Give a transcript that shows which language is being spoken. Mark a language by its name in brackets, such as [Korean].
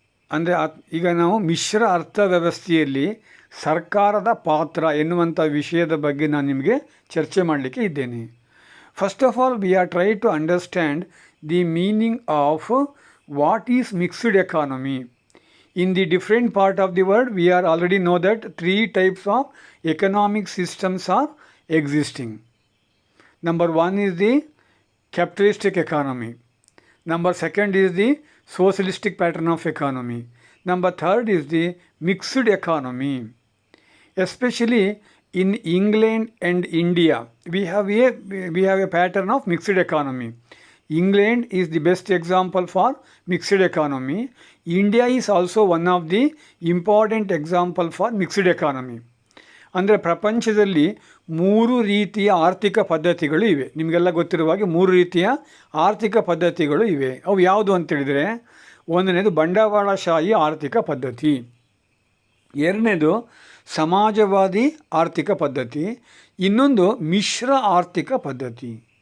[Kannada] ಅಂದರೆ ಈಗ ನಾವು ಮಿಶ್ರ ಅರ್ಥವ್ಯವಸ್ಥೆಯಲ್ಲಿ ಸರ್ಕಾರದ ಪಾತ್ರ ಎನ್ನುವಂಥ ವಿಷಯದ ಬಗ್ಗೆ ನಾನು ನಿಮಗೆ ಚರ್ಚೆ ಮಾಡಲಿಕ್ಕೆ ಇದ್ದೇನೆ. [English] First of all, we are try to understand the meaning of what is mixed economy. In the different part of the world, we are already know that 3 types of economic systems are existing. Number 1 is the capitalistic economy. Number 2 is the socialistic pattern of economy. Number 3 is the mixed economy. Especially in England and India, we have a pattern of mixed economy. England is the best example for mixed economy. India is also one of the important example for mixed economy. [Kannada] ಅಂದರೆ ಪ್ರಪಂಚದಲ್ಲಿ 3 ರೀತಿಯ ಆರ್ಥಿಕ ಪದ್ಧತಿಗಳು ಇವೆ. ನಿಮಗೆಲ್ಲ ಗೊತ್ತಿರುವ ಹಾಗೆ 3 ರೀತಿಯ ಆರ್ಥಿಕ ಪದ್ಧತಿಗಳು ಇವೆ. ಅವು ಯಾವುದು ಅಂತೇಳಿದರೆ, ಒಂದನೇದು ಬಂಡವಾಳಶಾಹಿ ಆರ್ಥಿಕ ಪದ್ಧತಿ, ಎರಡನೇದು ಸಮಾಜವಾದಿ ಆರ್ಥಿಕ ಪದ್ಧತಿ, ಇನ್ನೊಂದು ಮಿಶ್ರ ಆರ್ಥಿಕ ಪದ್ಧತಿ.